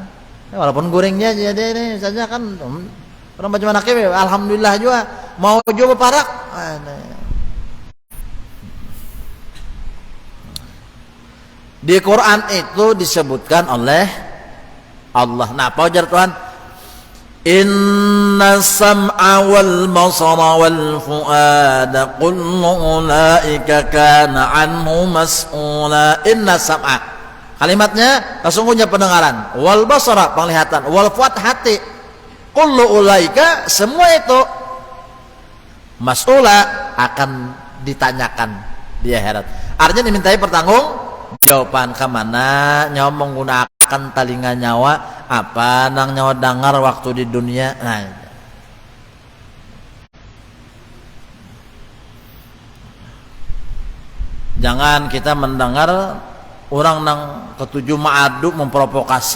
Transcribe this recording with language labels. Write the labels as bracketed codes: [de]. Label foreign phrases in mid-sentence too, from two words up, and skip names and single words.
[bjn] Ya, walaupun guringnya jadi ini saja kan, orang baca manakib, alhamdulillah juga. Mau juga parak. Di Quran itu disebutkan oleh Allah. Nah, apa ujar Tuhan? [ar] إن السمع والبصر والفؤاد كل أولئك كان عنه مسؤولا. إن السمع, [bjn] kalimatnya sesungguhnya pendengaran, [ar] والبصر [bjn] penglihatan, [ar] والفؤاد [bjn] hati, [ar] كل أولئك [bjn] semua itu mas'ula akan ditanyakan di akhirat. Artinya dimintai pertanggung jawaban kemana nyawa menggunakan telinga nyawa, apa nang nyawa dengar waktu di dunia. Nah, jangan kita mendengar orang nang ketujuh ma'adu memprovokasi.